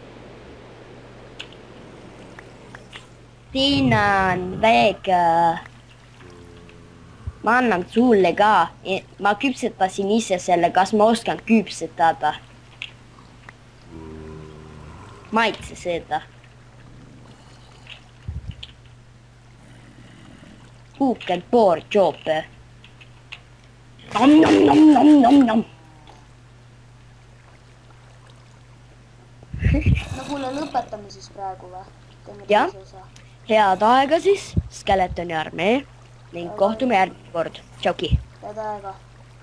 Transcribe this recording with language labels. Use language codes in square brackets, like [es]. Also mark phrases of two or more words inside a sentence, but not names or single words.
[et] siin on veega. ma annan sulle ka. ma küpsetasin ise selle, kas ma oskan küpsetada? maitse seda. [en] Who can pour job? Nom. [et] no kuule, lõpetame siis praegu või? Teeme Jah. teise osa. head aega siis, Skeletoni armee ning kohtume järgmine kord. Tšauki. Head aega.